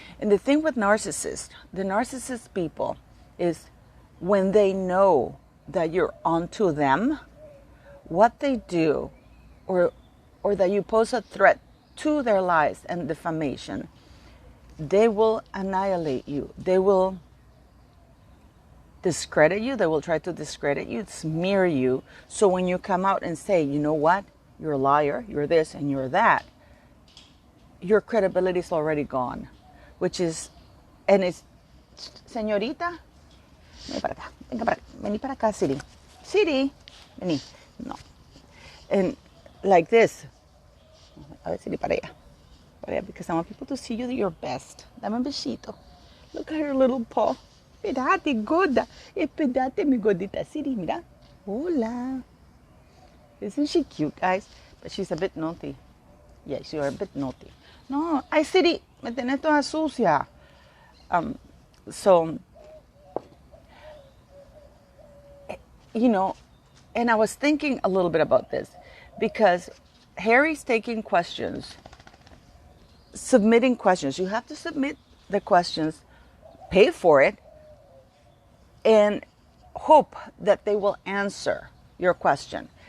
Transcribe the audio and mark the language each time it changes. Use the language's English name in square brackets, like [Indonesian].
[English] And the thing with narcissists, the narcissist people, is when they know that you're onto them, what they do, or that you pose a threat to their lives and defamation, they will annihilate you. They will discredit you. They will try to discredit you, smear you. So when you come out and say, you know what, you're a liar, you're this and you're that, your credibility is already gone. Which is, and it's, [Spanish] señorita, vení para acá, venga para acá, vení para acá, Siri. [English] Siri, [Spanish] vení. No. [English] And like this. [Spanish] A ver, Siri, para allá. [English] Because I want people to see you your best. [Spanish] Dame un besito. [English] Look at her little paw. [Spanish] Espérate, gorda. Espérate, mi gordita. Siri, mira. Hola. [English] Isn't she cute, guys? But she's a bit naughty. Yeah, she's a bit naughty. [Spanish] No, ay, Siri, me tenés toda sucia. [English] So, you know, and I was thinking a little bit about this, because Harry's taking questions, submitting questions. You have to submit the questions, pay for it, and hope that they will answer your question.